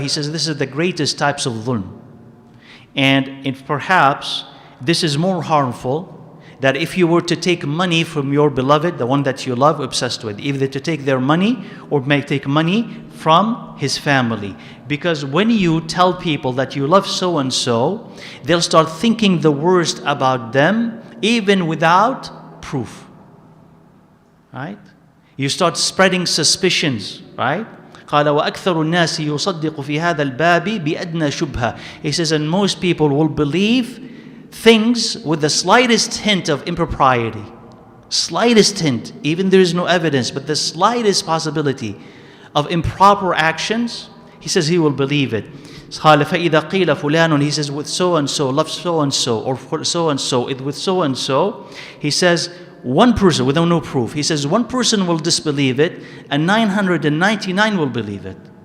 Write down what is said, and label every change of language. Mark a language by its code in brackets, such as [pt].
[en] He says this is the greatest types of dhulm. And perhaps this is more harmful, that if you were to take money from your beloved, the one that you love, obsessed with, either to take their money or may take money from his family. Because when you tell people that you love so-and-so, they'll start thinking the worst about them, even without proof. Right? You start spreading suspicions, right? [ar] قال وأكثر الناس يصدق في هذا الباب بأدنى شبهة. [en] He says, and most people will believe things with the slightest hint of impropriety. Slightest hint, even there is no evidence, but the slightest possibility of improper actions, he says he will believe it. [ar] قال فإذا قيل فلان, [en] he says with so-and-so, loves so-and-so, or so-and-so, with so-and-so, he says one person, without no proof, he says one person will disbelieve it and 999 will believe it.